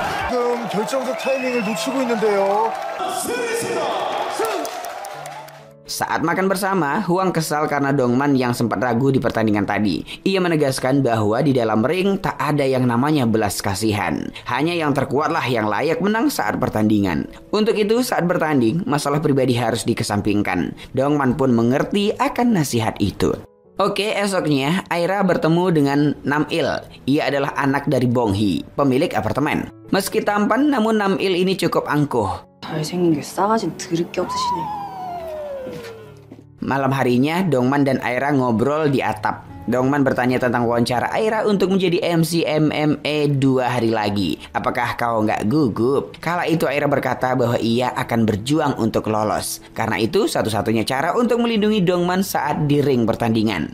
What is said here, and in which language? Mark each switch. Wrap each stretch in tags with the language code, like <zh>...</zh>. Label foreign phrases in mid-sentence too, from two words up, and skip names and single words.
<ko>결정적 타이밍을 놓치고 있는데요.</ko> <id>Saat makan bersama, Huang kesal karena Dongman yang sempat ragu di pertandingan tadi. Ia menegaskan bahwa di dalam ring tak ada yang namanya belas kasihan. Hanya yang terkuatlah yang layak menang saat pertandingan. Untuk itu saat bertanding, masalah pribadi harus dikesampingkan. Dongman pun mengerti akan nasihat itu. Oke, esoknya Aira bertemu dengan Nam-il. Ia adalah anak dari Bong-hee, pemilik apartemen. Meski tampan, namun Nam-il ini cukup angkuh.</id> <ko>잘생긴 게 싸가진 드럽게 없으시네.</ko> <id>Malam harinya, Dongman dan Aira ngobrol di atap. Dongman bertanya tentang wawancara Aira untuk menjadi MC MMA 2 hari lagi. Apakah kau nggak gugup? Kala itu Aira berkata bahwa ia akan berjuang untuk lolos. Karena itu satu-satunya cara untuk melindungi Dongman saat di ring pertandingan.</id>